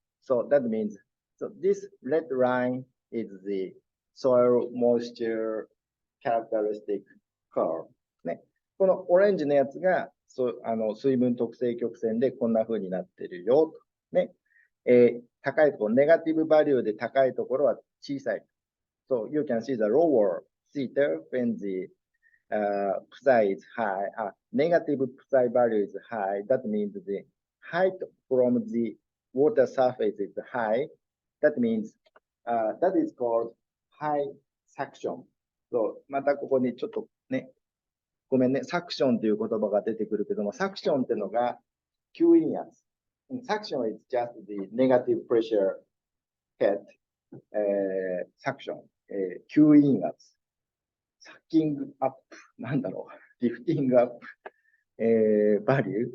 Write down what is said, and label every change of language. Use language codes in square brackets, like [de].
[en] So that means, so this red line is the soil moisture characteristic curve. [ja] ね、このオレンジのやつが水分特性曲線でこんな風になってるよ。ね、高いところ、ネガティブバリューで高いところは小さい。 [en] So you can see the lower theta when the psi is high. Negative psi value is high. That means the height from the water surface is high. That means that is called high suction. So [ja] またここにちょっとね、ごめんね、サクションという言葉が出てくるけども、サクションってのが吸引圧。サクション [en] is just the negative pressure head、 [ja] サクション、吸引圧。 [en] サッキングアップ、 [ja] なんだろう、 [en] リフティングアップ、value.